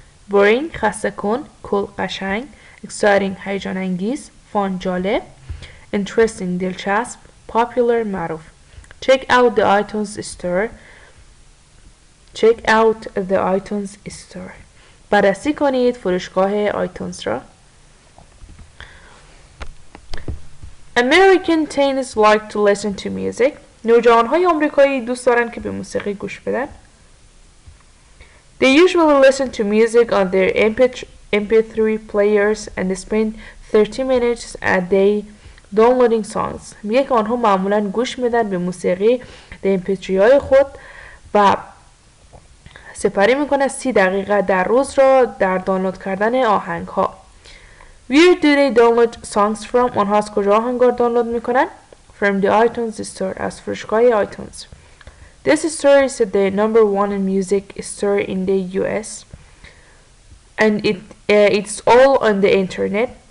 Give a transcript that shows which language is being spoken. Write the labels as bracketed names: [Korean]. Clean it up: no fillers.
[Persian] Boring خسته کن، cool قشنگ، exciting هیجان انگیز، fun جالب، interesting دلچسب، popular معروف. [English] Check out the iTunes store. Check out the iTunes store. [Persian] بررسی کنید فروشگاه آیتونز را. [English] American teens like to listen to music. [Persian] نوجوانهای آمریکایی دوست دارن که به موسیقی گوش بدن. [English] They usually listen to music on their MP3 players and spend 30 minutes a day downloading songs. [Persian] میگه که آنها معمولا گوش میدن به موسیقی در MP3 های خود و سپری میکنن 30 دقیقه در روز را در دانلود کردن آهنگ ها. [English] Where do they download songs from? [Persian] آنها از کجا آهنگ را دانلود میکنن؟ [English] From the iTunes store. [Persian] از فروشگاه iTunes. [English] This store is the number one music store in the US and it's all on the internet.